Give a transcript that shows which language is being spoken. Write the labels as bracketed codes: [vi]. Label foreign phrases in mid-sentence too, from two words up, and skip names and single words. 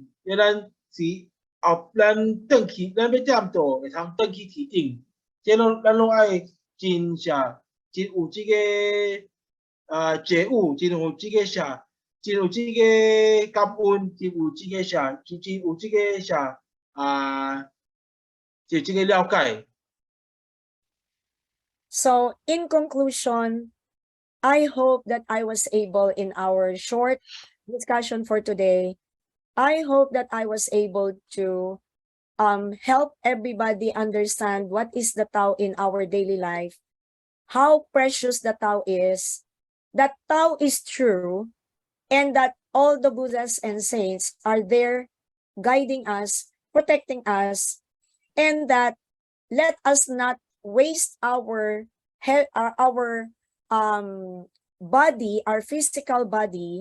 [nan] 咱是后咱转去，咱要点到会通转去天顶，即咱拢爱真有即个觉悟，真有即个真有即个感恩，真有即个真有即个就即个了解。 [en] So in conclusion, I hope that I was able in our short discussion for today, I hope that I was able to help everybody understand what is the Tao in our daily life, how precious the Tao is, that Tao is true, and that all the Buddhas and saints are there guiding us, protecting us, and that let us not waste our body, our physical body.